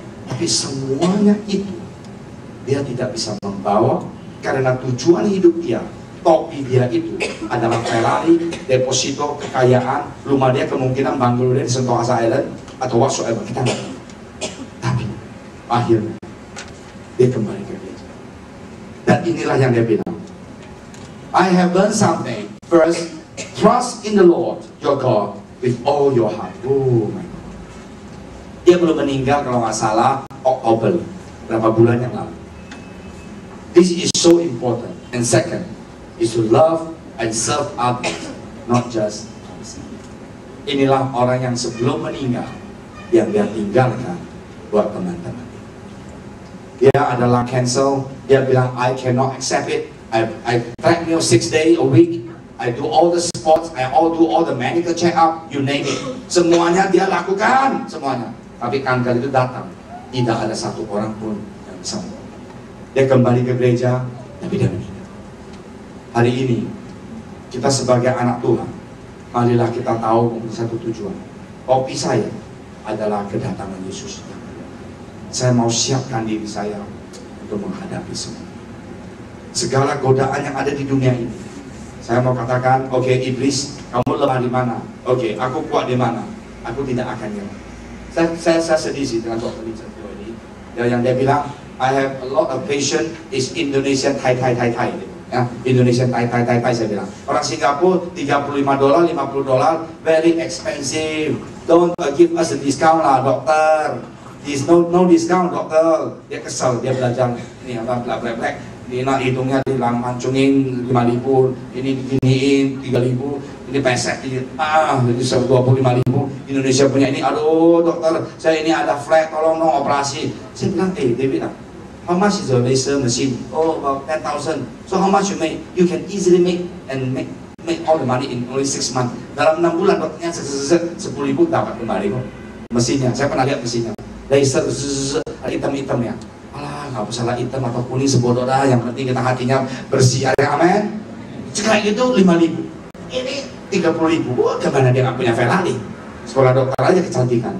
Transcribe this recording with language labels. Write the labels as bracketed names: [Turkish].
[Indonesian] Tapi semuanya itu dia tidak bisa membawa karena tujuan hidup dia. Topi dia itu adalah Ferrari, deposito, kekayaan, rumah dia kemungkinan bungalow dia di Sentosa Island atau whatsoever, kita nggak tahu. Tapi akhirnya dia kembali ke gereja. Dan inilah yang dia bilang, [English] I have learned something. First, trust in the Lord your God with all your heart. Oh my God. [Indonesian] Dia belum meninggal kalau nggak salah Oktober, berapa bulan yang lalu. [English] This is so important. And second, is to love and serve others, not just himself. [Indonesian] Inilah orang yang sebelum meninggal yang dia tinggalkan buat teman-teman. Dia adalah cancel. Dia bilang [English] I cannot accept it. I treadmill 6 days a week. I do all the sports. I do all the medical check up. You name it. [Indonesian] Semuanya dia lakukan semuanya. Tapi kanker itu datang. Tidak ada satu orang pun yang bisa. Dia kembali ke gereja, tapi dia meninggal. Hari ini, kita sebagai anak Tuhan, marilah kita tahu satu tujuan. Topi saya adalah kedatangan Yesus. Saya mau siapkan diri saya untuk menghadapi semua. Segala godaan yang ada di dunia ini. Saya mau katakan, oke, iblis, kamu lemah di mana? Oke, aku kuat di mana? Aku tidak akan nyerah. Saya sedih sih dengan Dr. Richard ini. Yang dia bilang, [English] I have a lot of patient is Indonesian Thai. [Indonesian] Ya, Indonesian Thai saya bilang. Orang Singapura $35, $50, [English] very expensive. Don't give us a discount lah, dokter. There's no discount, dokter. [Indonesian] Dia kesal, dia belajar ini apa black. Ini nak hitungnya dilancungin 5.000, ini diginiin 3.000, ini pesek jadi 25.000. Indonesia punya ini, aduh dokter, saya ini ada flat, tolong dong operasi. Saya bilang, dia bilang, [English] how much is the laser machine? Oh, about 10,000. So how much you make? You can easily make all the money in only 6 months. [Indonesian] Dalam 6 bulan dokternya 10.000 dapat kembali kok. Mesinnya, saya pernah lihat mesinnya. Laser hitam-hitam ya. Alah, nggak usah lah hitam atau kuning sebodoh dah. Yang penting kita hatinya bersih. Amin. Sekarang itu 5.000. Ini 30.000. Wah, kemana dia nggak punya Ferrari? Sekolah dokter aja kecantikan.